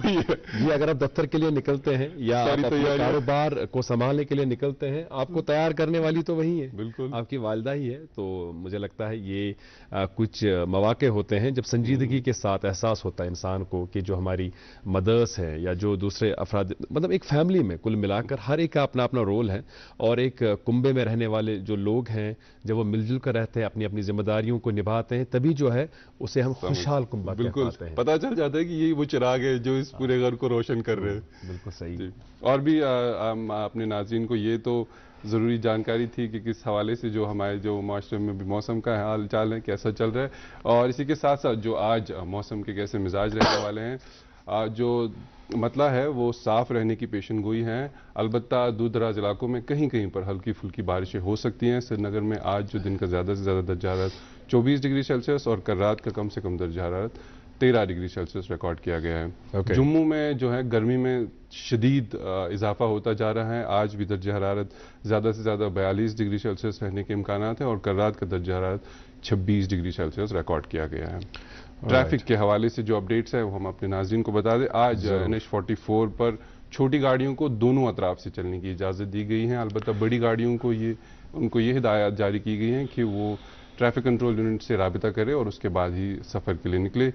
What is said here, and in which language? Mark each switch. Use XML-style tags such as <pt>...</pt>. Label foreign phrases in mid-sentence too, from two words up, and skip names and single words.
<ur>یہ اگر آپ دفتر کے لیے نکلتے ہیں یا آپ اپنے کاروبار کو سنبھالنے کے لیے نکلتے ہیں، آپ کو تیار کرنے والی تو وہی ہے, बिल्कुल آپ کی والدہ ہی ہے۔ تو مجھے لگتا ہے یہ کچھ موقعے ہوتے ہیں جب سنجیدگی کے ساتھ احساس ہوتا ہے انسان کو کہ جو ہماری مدرز ہے یا جو دوسرے افراد، مطلب ایک فیملی میں کل ملا کر ہر ایک کا اپنا اپنا رول ہے اور ایک کنبے میں رہنے والے جو لوگ ہیں جب وہ مل جل کر رہتے ہیں اپنی اپنی ذمہ داریوں کو نبھاتے ہیں تبھی جو ہے اسے ہم خوشحال کنبہ کہتے ہیں. پتہ چل جاتا ہے کہ یہی وہ چراغ ہے جو اس پورے گھر کو روشن کر رہے ہیں. بالکل صحیح. اور بھی اپنے ناظرین کو یہ تو ضروری جانکاری تھی کہ کس حوالے سے جو ہمارے جو معاشرے میں بھی موسم کا حال چال ہے کیسا چل رہا ہے, اور اسی کے ساتھ ساتھ جو آج موسم کے کیسے مزاج رہنے والے ہیں. جو مطلع ہے وہ صاف رہنے کی پیشن گوئی ہیں, البتہ دور دراز علاقوں میں کہیں کہیں پر ہلکی پھلکی بارشیں ہو سکتی ہیں. سری نگر میں آج جو دن کا زیادہ سے زیادہ درجہ حرارت 24 ڈگری سیلسیس اور کل رات کا کم سے کم درجہ حرارت 13 ڈگری سیلسیس ریکارڈ کیا گیا ہے. جموں میں جو ہے گرمی میں شدید اضافہ ہوتا جا رہا ہے. آج بھی درجہ حرارت زیادہ سے زیادہ 42 ڈگری سیلسیس رہنے کے امکانات ہیں اور کل رات کا درجہ حرارت 26 ڈگری سیلسیس ریکارڈ کیا گیا ہے. ٹریفک کے حوالے سے جو اپڈیٹس ہیں وہ ہم اپنے ناظرین کو بتا دیں. آج NH 44 پر چھوٹی گاڑیوں کو دونوں اطراف سے چلنے کی اجازت دی گئی ہے, البتہ بڑی گاڑیوں کو ان کو یہ ہدایات جاری کی گئی ہیں کہ وہ ٹریفک کنٹرول یونٹ سے رابطہ کرے اور اس کے بعد ہی سفر کے لیے نکلے.</ur>